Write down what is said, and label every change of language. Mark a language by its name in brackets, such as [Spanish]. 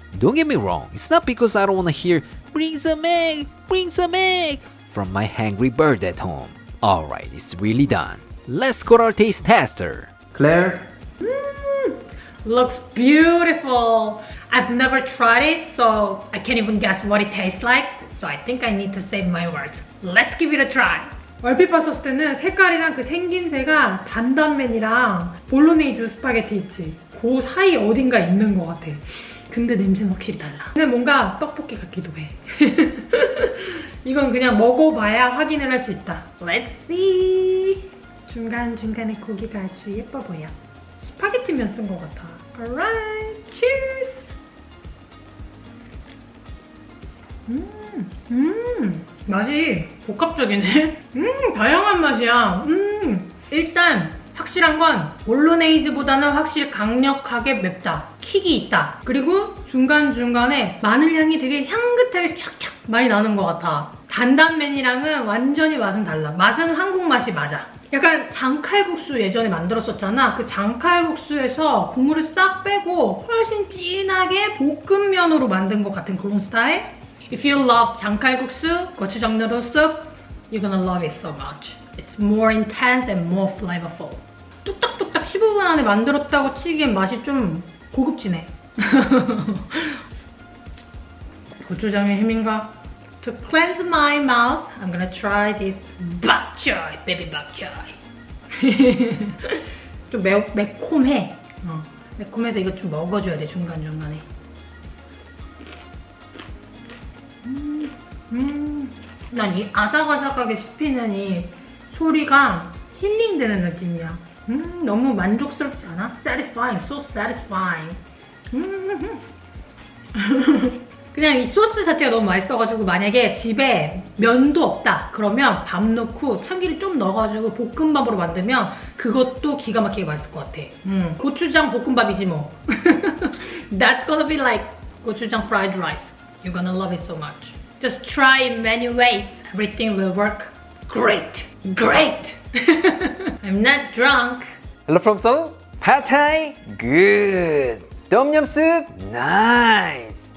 [English] Don't get me wrong, it's not because I don't want to hear bring some egg from my hangry bird at home. Alright, it's really done. Let's go to our taste tester. Claire? Looks beautiful. I've never tried it, so I can't even guess what it tastes like. So I think I need to save my words. Let's give it a try. [Korean] 얼핏 봤었을 때는 색깔이랑 그 생김새가 단단면이랑 볼로네이즈 스파게티 있지, 그 사이 어딘가 있는 것 같아. 근데 냄새는 확실히 달라. 근데 뭔가 떡볶이 같기도 해. 이건 그냥 먹어봐야 확인을 할 수 있다. [English] Let's see. [Korean] 중간중간에 고기가 아주 예뻐 보여. 스파게티면 쓴 것 같아. [English] Alright, cheers. [Korean] 맛이 복합적이네. 다양한 맛이야. 일단 확실한 건 볼로네이즈보다는 확실히 강력하게 맵다. 킥이 있다. 그리고 중간중간에 마늘 향이 되게 향긋하게 촥촥 많이 나는 것 같아. 단단면이랑은 완전히 맛은 달라. 맛은 한국 맛이 맞아. 약간 장칼국수 예전에 만들었었잖아. 그 장칼국수에서 국물을 싹 빼고 훨씬 진하게 볶음면으로 만든 것 같은 그런 스타일? [English] If you love 장칼국수, 고추장 noodle soup, you're gonna love it so much. It's more intense and more flavorful. [Korean] 뚝딱뚝딱 15분 안에 만들었다고 치기엔 맛이 좀 고급지네. 고추장의 힘인가? [English] To cleanse my mouth, I'm gonna try this bok choy, baby bok choy. [Korean] 좀 매콤해. 매콤해서 이거 좀 먹어줘야 돼, 중간중간에. 난 이 아삭아삭하게 씹히는 이 소리가 힐링되는 느낌이야. 너무 만족스럽지 않아? [English] Satisfying, so satisfying. [Korean] 그냥 이 소스 자체가 너무 맛있어가지고 만약에 집에 면도 없다 그러면 밥 넣고 참기름 좀 넣어가지고 볶음밥으로 만들면 그것도 기가 막히게 맛있을 것 같아. 고추장 볶음밥이지 뭐. [English] That's gonna be like gochujang fried rice. You're gonna love it so much. Just try in many ways. Everything will work great. Great! I'm not drunk. Hello from Seoul. Pad Thai, good. Tom Yum soup, nice.